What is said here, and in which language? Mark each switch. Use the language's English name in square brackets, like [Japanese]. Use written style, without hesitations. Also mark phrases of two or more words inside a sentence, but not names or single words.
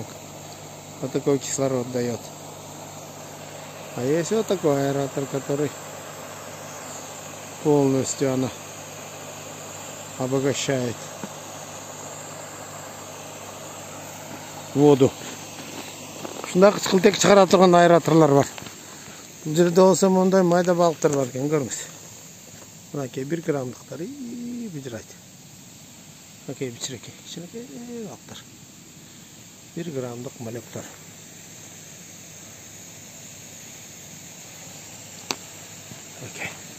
[Russian] Вот такой кислород дает. А есть вот такой аэратор, который полностью она обогащает воду. [Kyrgyz] Шундай кычкылтек чыгара турган аэраторлар бар. Бул жерде болсо мондай майда балыктар бар экен, көрүңүз. Мынакей 1 граммдыктар бижирайт. Мынакей кичинекей балыктар. 1 граммдык малектар. Окей.